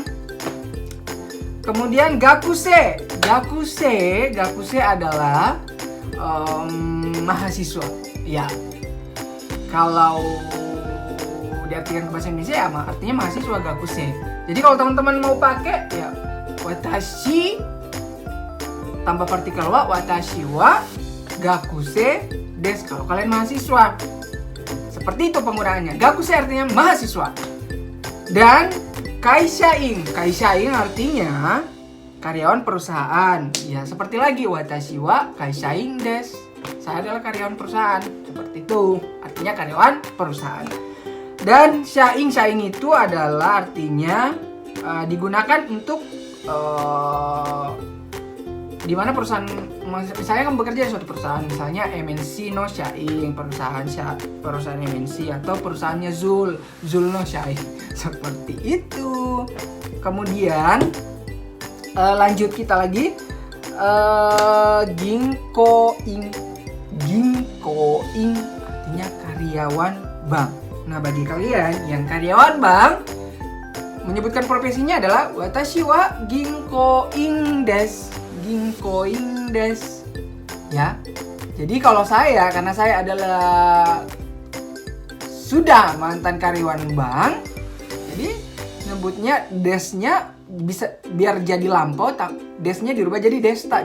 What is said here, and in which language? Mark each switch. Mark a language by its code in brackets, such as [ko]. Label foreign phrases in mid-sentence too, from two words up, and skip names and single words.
[id] Kemudian gakuse adalah mahasiswa. Ya, kalau diartikan ke bahasa Indonesia ya artinya mahasiswa gakuse. Jadi kalau teman-teman mau pakai ya watashi tambah partikel wa, [ja] 私は学生です [id] kalau kalian mahasiswa. Seperti itu penggunaannya. Gakusei artinya mahasiswa. Dan kaishain artinya karyawan perusahaan. Ya, seperti lagi [ja] 私は会社員です. [id] Saya adalah karyawan perusahaan. Seperti itu. Artinya karyawan perusahaan. Dan shain itu adalah artinya digunakan untuk di mana perusahaan, misalnya kamu bekerja di suatu perusahaan, misalnya MNC [ja] の社員, [id] perusahaan MNC, atau perusahaannya Zul [ja] の社員. [id] Seperti itu. Kemudian lanjut kita lagi, ginkoin artinya karyawan bank. Nah, bagi kalian yang karyawan bank, menyebutkan profesinya adalah [ja] 私は銀行員です. [id] Ya. Jadi kalau saya, karena saya adalah sudah mantan karyawan bank, jadi nyebutnya desnya bisa biar jadi lampau, desnya dirubah jadi desta.